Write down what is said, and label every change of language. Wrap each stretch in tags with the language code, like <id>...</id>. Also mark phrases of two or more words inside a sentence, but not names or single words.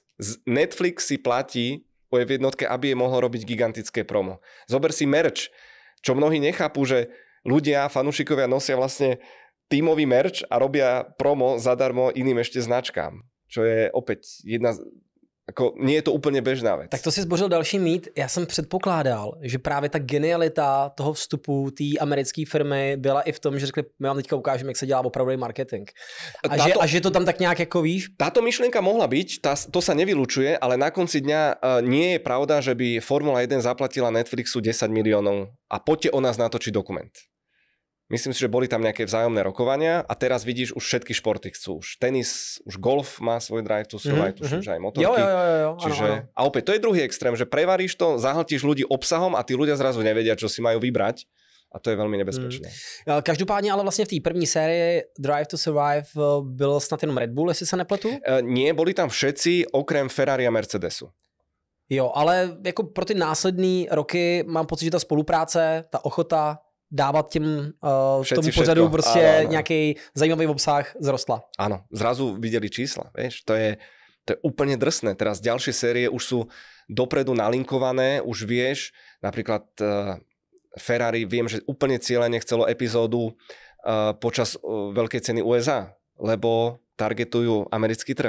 <sk>Netflix si platí o F1, aby je mohol robiť gigantické promo. Zober si merch, čo mnohí nechápu, že ľudia, fanúšikovia nosia vlastne tímový merch a robia promo zadarmo iným ešte značkám. Čo je opäť nie je to</sk> <cs>úplně běžná věc. Tak to si zbořil další mýt. Já jsem předpokládal, že právě ta genialita toho vstupu té americké firmy byla i v tom, že řekli, my vám teďka ukážeme, jak se dělá opravdový marketing. A že to tam tak nějak jako víš?</cs> <sk>Táto myšlienka mohla byť, to sa nevylučuje, ale na konci dňa nie je pravda, že by Formula 1 zaplatila Netflixu 10 miliónov a poďte o nás natočiť dokument. Myslím si, že boli tam nejaké vzájomné rokovania a teraz vidíš, už všetky športy chcú. Už tenis, už golf má svoj drive to survive, tuším, že aj motorky.</sk> <cs>Jo.</cs> <sk>Čiže,</sk> <cs>ano.</cs> <sk>a opäť, to je druhý extrém, že prevaríš to, zahltíš ľudí obsahom a tí ľudia zrazu nevedia, čo si majú vybrať. A to je veľmi nebezpečné.</sk> <cs>Každopádně ale vlastně v té první sérii Drive to Survive byl snad jenom Red Bull, jestli se nepletu?</cs> <sk>Nie, boli tam všetci, okrem Ferrari a Mercedesu.</sk> <cs>Jo, ale jako pro ty následné roky mám pocit, že ta spolupráce, ta ochota dávat těm tomu pořadu prostě ano. Nějaký zajímavý obsah zrostla.</cs> <sk>Áno, zrazu videli čísla, vieš, to je úplne drsné. Teraz ďalšie série už sú dopredu nalinkované, už vieš, napríklad Ferrari, viem, že úplne cieľene chcelo epizódu počas veľkej ceny USA, lebo targetujú americký trh.</sk>